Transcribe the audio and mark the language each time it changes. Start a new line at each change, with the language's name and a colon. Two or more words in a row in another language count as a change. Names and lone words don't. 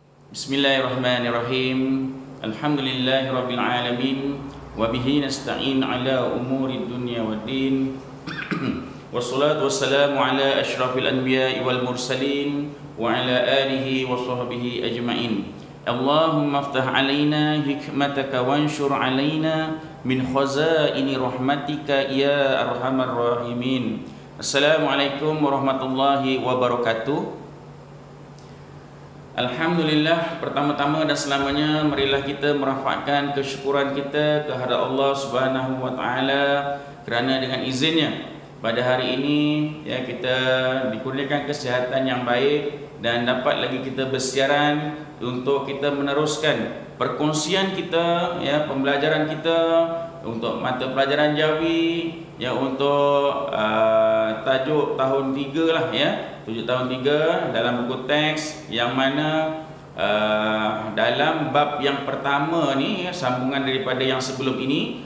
Arabic: بسم الله الرحمن الرحيم. الحمد لله رب العالمين وبه نستعين على أمور الدنيا والدين. والصلاة والسلام على أشرف الأنبياء والمرسلين وعلى آله وصحبه أجمعين. اللهم افتح علينا حكمتك وانشر علينا من خزائن رحمتك يا أرحم الراحمين. السلام عليكم ورحمة الله وبركاته. Alhamdulillah,
Malay: pertama-tama dan selamanya marilah kita merafakkan kesyukuran kita kehadrat Allah
Arabic: سبحانه وتعالى
Malay: kerana dengan izinnya pada hari ini ya kita dikurniakan kesihatan yang baik dan dapat lagi kita bersiaran untuk kita meneruskan perkongsian kita ya, pembelajaran kita untuk mata pelajaran Jawi ya, untuk tajuk tahun 3 lah ya, tajuk tahun 3 dalam buku teks yang mana dalam bab yang pertama ni ya, sambungan daripada yang sebelum ini.